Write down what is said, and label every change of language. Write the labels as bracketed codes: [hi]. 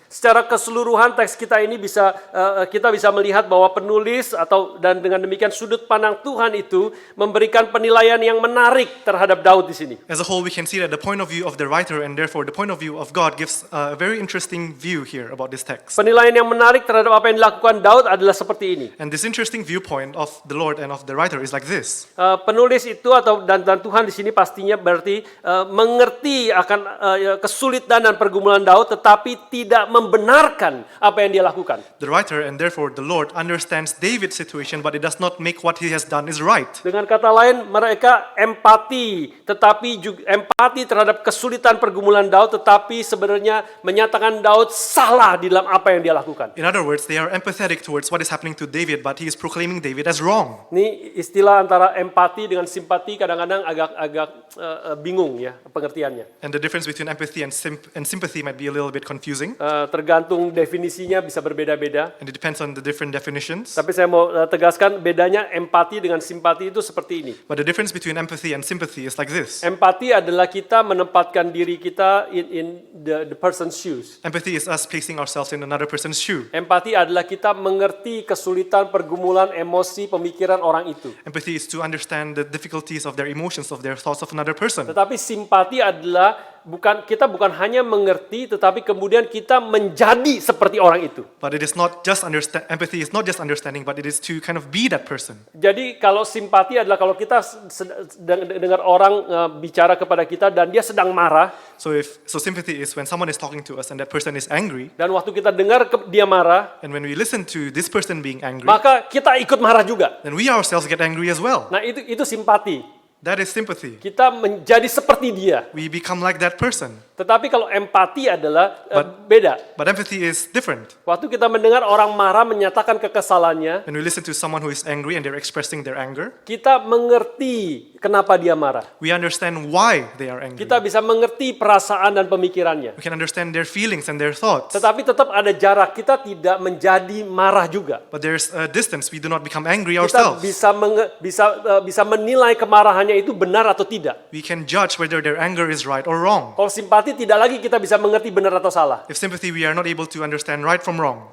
[id] Secara keseluruhan teks kita ini kita bisa melihat bahwa penulis dan dengan demikian sudut pandang Tuhan itu memberikan penilaian yang menarik terhadap Daud di sini. [en] As a whole, we can see that the point of view of the writer and therefore the point of view of God gives a very interesting view here about this text. [id] Penilaian yang menarik terhadap apa yang dilakukan Daud adalah seperti ini. [en] And this interesting viewpoint of the Lord and of the writer is like this. [id] Penulis itu dan Tuhan di sini pastinya berarti mengerti akan kesulitan dan pergumulan Daud, tetapi tidak membenarkan apa yang dia lakukan. [en] The writer and therefore the Lord understands David's situation, but it does not make what he has done is right. [id] Dengan kata lain, mereka empati, tetapi juga empati terhadap kesulitan pergumulan Daud, tetapi sebenarnya menyatakan Daud salah di dalam apa yang dia lakukan. [en] In other words, they are empathetic towards what is happening to David, but he is proclaiming David as wrong. [id] Ini istilah antara empati dengan simpati kadang-kadang agak bingung ya pengertiannya. [en] And the difference between empathy and sympathy might be a little bit confusing. [id] Tergantung definisinya bisa berbeda-beda. [en] And it depends on the different definitions. [id] Tapi saya mau tegaskan bedanya empati dengan simpati itu seperti ini. [en] But the difference between empathy and sympathy is like this. [id] Empati adalah kita menempatkan diri kita [en] in the person's shoes. Empathy is us placing ourselves in another person's shoe. [id] Empati adalah kita mengerti kesulitan, pergumulan, emosi, pemikiran orang itu. [en] Empathy is to understand the difficulties of their emotions, of their thoughts of another person. [id] Tetapi simpati adalah kita bukan hanya mengerti, tetapi kemudian kita menjadi seperti orang itu. [en] But it is not just empathy is not just understanding, but it is to kind of be that person. [id] Jadi kalau simpati adalah kalau kita dengar orang bicara kepada kita dan dia sedang marah. [en] So sympathy is when someone is talking to us and that person is angry. [id] Dan waktu kita dengar dia marah, [en] And when we listen to this person being angry, [id] maka kita ikut marah juga. [en] then we ourselves get angry as well. [id] Nah itu simpati. [en] That is sympathy. [id] Kita menjadi seperti dia. [en] We become like that person. [id] Tetapi kalau empati adalah beda. [en] But empathy is different. [id] Waktu kita mendengar orang marah menyatakan kekesalannya, [en] When we listen to someone who is angry and they're expressing their anger, [id] kita mengerti kenapa dia marah. [en] we understand why they are angry. [id] Kita bisa mengerti perasaan dan pemikirannya. [en] We can understand their feelings and their thoughts. [id] Tetapi tetap ada jarak. Kita tidak menjadi marah juga. [en] But there's a distance. We do not become angry [id] Kita [en] ourselves. [id] bisa menilai kemarahannya itu benar atau tidak. [en] We can judge whether their anger is right or wrong. [id] Kalau simpati tidak lagi kita bisa mengerti benar atau salah. [en] If sympathy, we are not able to understand right from wrong.